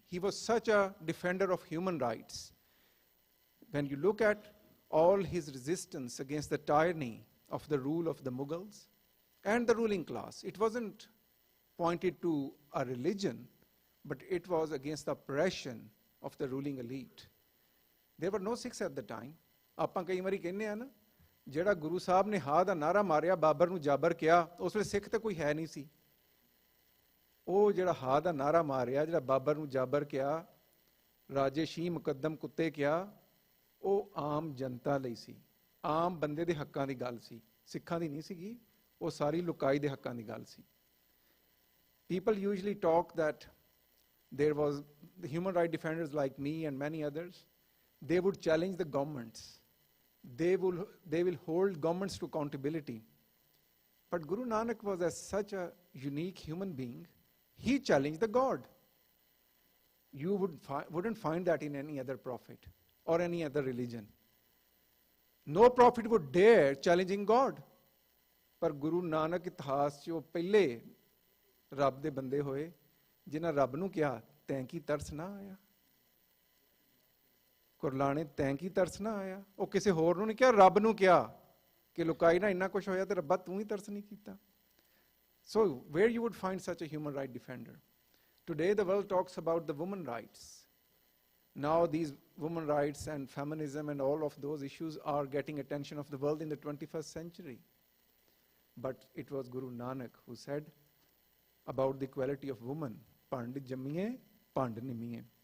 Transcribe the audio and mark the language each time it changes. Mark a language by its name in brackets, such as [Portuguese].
[English] He was such a defender of human rights. When you look at all his resistance against the tyranny of the rule of the Mughals and the ruling class, it wasn't pointed to a religion, but it was against the oppression of the ruling elite. There were no Sikhs at the time. [Punjabi] ਆਪਾਂ ਕਈ ਵਾਰੀ ਕਹਿੰਦੇ ਆ ਨਾ, ਜਿਹੜਾ ਗੁਰੂ ਸਾਹਿਬ ਨੇ ਹਾਂ ਦਾ ਨਾਰਾ ਮਾਰਿਆ, ਬਾਬਰ ਨੂੰ ਜਾਬਰ ਕਿਹਾ, ਉਸ ਵੇਲੇ ਸਿੱਖ ਤਾਂ ਕੋਈ ਹੈ ਨਹੀਂ ਸੀ। ਉਹ ਜਿਹੜਾ ਹਾਂ ਦਾ ਨਾਰਾ ਮਾਰਿਆ, ਜਿਹੜਾ ਬਾਬਰ ਨੂੰ ਜਾਬਰ ਕਿਹਾ, ਰਾਜੇ ਸ਼ੀਹ ਮੁਕੱਦਮ ਕੁੱਤੇ ਕਿਹਾ, ਉਹ ਆਮ ਜਨਤਾ ਲਈ ਸੀ, ਆਮ ਬੰਦੇ ਦੇ ਹੱਕਾਂ ਦੀ ਗੱਲ ਸੀ, ਸਿੱਖਾਂ ਦੀ ਨਹੀਂ ਸੀਗੀ, ਉਹ ਸਾਰੀ ਲੁਕਾਈ ਦੇ ਹੱਕਾਂ ਦੀ ਗੱਲ ਸੀ। [English] People usually talk that there was the human rights defenders like me and many others, they would challenge the governments. They will hold governments to accountability. But Guru Nanak was as such a unique human being, he challenged the God. You wouldn't find that in any other prophet or any other religion. No prophet would dare challenging God. [Punjabi] ਪਰ ਗੁਰੂ ਨਾਨਕ ਇਤਿਹਾਸ 'ਚ ਉਹ ਪਹਿਲੇ ਰੱਬ ਦੇ ਬੰਦੇ ਹੋਏ ਜਿਨ੍ਹਾਂ ਰੱਬ ਨੂੰ ਕਿਹਾ ਤੈਂ ਕੀ ਤਰਸ ਨਾ ਆਇਆ, ਕੁਰਲਾਣੇ ਤੈਂ ਕੀ ਤਰਸ ਨਾ ਆਇਆ। ਉਹ ਕਿਸੇ ਹੋਰ ਨੂੰ ਨਹੀਂ ਕਿਹਾ, ਰੱਬ ਨੂੰ ਕਿਹਾ ਕਿ ਲੁਕਾਈ ਨਾ ਇੰਨਾ ਕੁਛ ਹੋਇਆ ਤੇ ਰੱਬਾ ਤੂੰ ਹੀ ਤਰਸ ਨਹੀਂ ਕੀਤਾ। [English] So where you would find such a human right defender? Today the world talks about the women rights. Now these women rights and feminism and all of those issues are getting attention of the world in the 21st century. But it was Guru Nanak who said about the equality of women, [Punjabi] Pandit Jammiye, Pandit Nimiye.